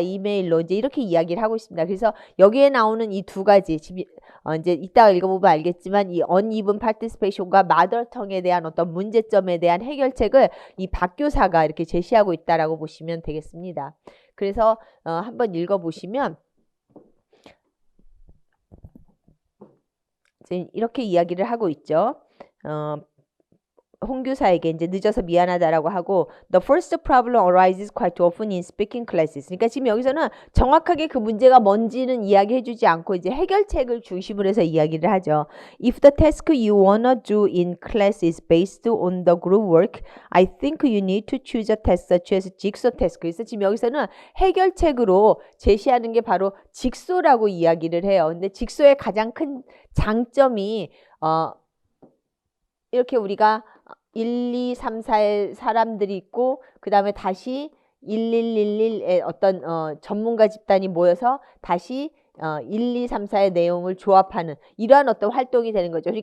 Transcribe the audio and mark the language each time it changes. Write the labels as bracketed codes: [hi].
[ko] 이메일로 이제 이렇게 이야기를 하고 있습니다. 그래서 여기에 나오는 이 2가지, 지금 이제 이따가 읽어보면 알겠지만 이 uneven participation과 마더텅에 대한 어떤 문제점에 대한 해결책을 이 박 교사가 이렇게 제시하고 있다라고 보시면 되겠습니다. 그래서 한번 읽어보시면 이렇게 이야기를 하고 있죠. 홍 교사에게 이제 늦어서 미안하다라고 하고 [en] The first problem arises quite often in speaking classes. [ko] 그러니까 지금 여기서는 정확하게 그 문제가 뭔지는 이야기해주지 않고 이제 해결책을 중심으로 해서 이야기를 하죠. [en] If the task you wanna do in class is based on the group work, I think you need to choose a task such as jigsaw task. [ko] 그래서 지금 여기서는 해결책으로 제시하는 게 바로 직소라고 이야기를 해요. 근데 직소의 가장 큰 장점이 이렇게 우리가 1, 2, 3, 4의 사람들이 있고 그 다음에 다시 1111의 어떤 전문가 집단이 모여서 다시 1, 2, 3, 4의 내용을 조합하는 이러한 어떤 활동이 되는 거죠.